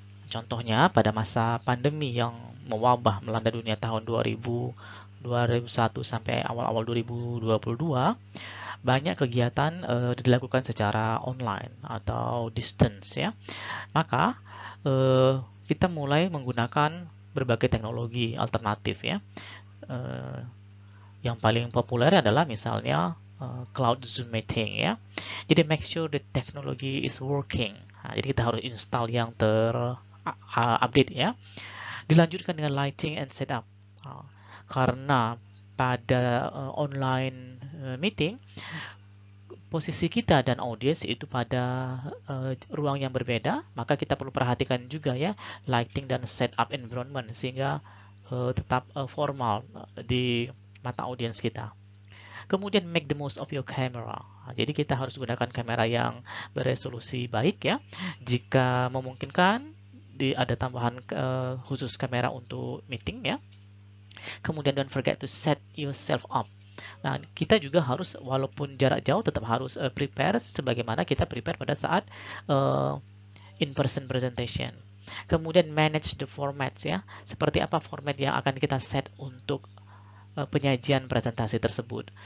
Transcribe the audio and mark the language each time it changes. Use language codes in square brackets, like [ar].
[id] Contohnya pada masa pandemi yang mewabah melanda dunia tahun 2001 sampai awal-awal 2022, banyak kegiatan dilakukan secara online atau distance ya. Maka kita mulai menggunakan berbagai teknologi alternatif ya. Yang paling populer adalah misalnya cloud Zoom meeting ya. Jadi [en] make sure the technology is working. [id] Nah, jadi kita harus install yang update ya. Dilanjutkan dengan [en] lighting and setup. [id] Karena pada online meeting posisi kita dan audiens itu pada ruang yang berbeda, maka kita perlu perhatikan juga ya lighting dan setup environment sehingga tetap formal di mata audiens kita. Kemudian [en] make the most of your camera. [id] Jadi kita harus gunakan kamera yang beresolusi baik ya. Jika memungkinkan ada tambahan khusus kamera untuk meeting ya. Kemudian [en] don't forget to set yourself up. [id] Nah, kita juga harus walaupun jarak jauh tetap harus prepare sebagaimana kita prepare pada saat [en] in-person presentation. [id] Kemudian [en] manage the formats ya. [id] Seperti apa format yang akan kita set untuk penyajian presentasi tersebut.